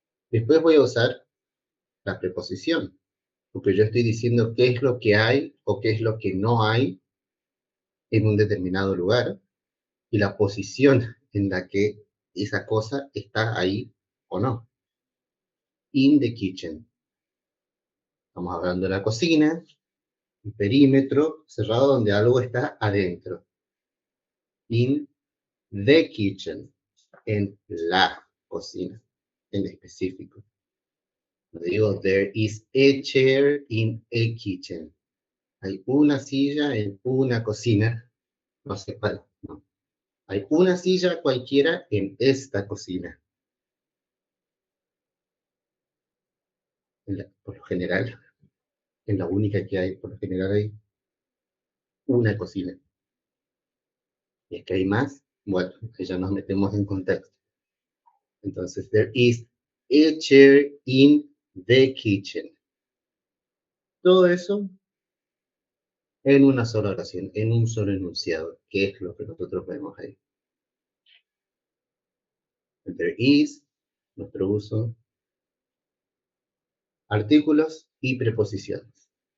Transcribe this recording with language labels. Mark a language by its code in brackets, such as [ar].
[es] Después voy a usar la preposición, porque yo estoy diciendo qué es lo que hay o qué es lo que no hay en un determinado lugar y la posición en la que esa cosa está ahí o no. [en] In the kitchen. [es] Estamos hablando de la cocina, un perímetro cerrado donde algo está adentro. [en] In the kitchen, [es] en la cocina, en específico. No digo, [en] there is a chair in a kitchen. [es] Hay una silla en una cocina. No sé cuál, no. Hay una silla cualquiera en esta cocina. Por lo general, en la única que hay, por lo general hay una cocina. Y es que hay más, bueno, que ya nos metemos en contexto. Entonces, [en] there is a chair in the kitchen. [es] Todo eso en una sola oración, en un solo enunciado, que es lo que nosotros vemos ahí. [en] There is, [es] nuestro uso, artículos y preposiciones.